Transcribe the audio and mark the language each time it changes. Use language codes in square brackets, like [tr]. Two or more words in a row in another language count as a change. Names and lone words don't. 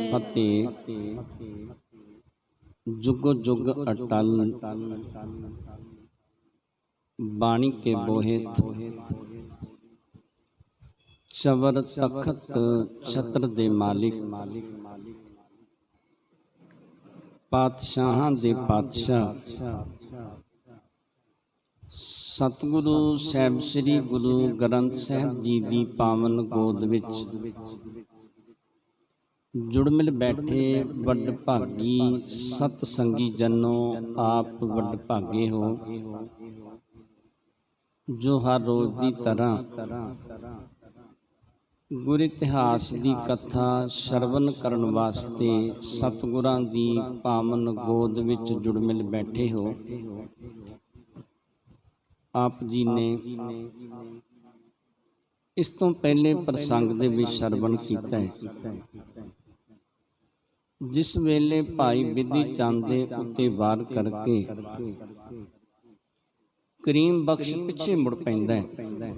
[pa] ਅਤੇ ਜੁਗ ਜੁਗ ਅਟਲ ਬਾਣੀ ਕੇ ਬੋਹਿਤ ਚਵਰ ਤਖ਼ਤ ਛਤਰ ਦੇ ਮਾਲਿਕ ਪਾਤਸ਼ਾਹਾਂ ਦੇ ਪਾਤਸ਼ਾਹ ਸਤਿਗੁਰੂ ਸਾਹਿਬ ਸ੍ਰੀ ਗੁਰੂ ਗ੍ਰੰਥ ਸਾਹਿਬ ਜੀ ਕੀ ਪਾਵਨ ਗੋਦ ਵਿਚ ਜੁੜ ਮਿਲ ਬੈਠੇ ਵਡ ਭਾਗੀ ਸਤ ਸੰਗੀ ਜਨੋ ਆਪ ਵਡ ਭਾਗੇ ਹੋ ਜੋ ਹਰ ਰੋਜ਼ ਕੀ ਤਰ੍ਹਾਂ ਗੁਰ ਇਤਿਹਾਸ ਕੀ ਕਥਾ ਸ੍ਰਵਣ ਕਰਨ ਵਾਸਤੇ ਸਤਿਗੁਰਾਂ ਦੀ ਪਾਵਨ ਗੋਦ ਵਿਚ ਜੁੜ ਮਿਲ ਬੈਠੇ ਹੋ। ਆਪ ਜੀ ਨੇ ਇਸ ਤੋ ਪਹਿਲੇ ਪ੍ਰਸੰਗ ਦੇ ਵਿਚ ਸ੍ਰਵਣ ਕੀਤਾ ਹੈ ਜਿਸ ਵੇਲੇ ਭਾਈ ਬਿਧੀ ਚੰਦ ਦੇ ਉੱਤੇ ਵਾਰ ਕਰਕੇ ਕਰੀਮ ਬਖ਼ਸ਼ ਪਿਛੇ ਮੁੜ ਪੈਂਦਾ ਹੈ।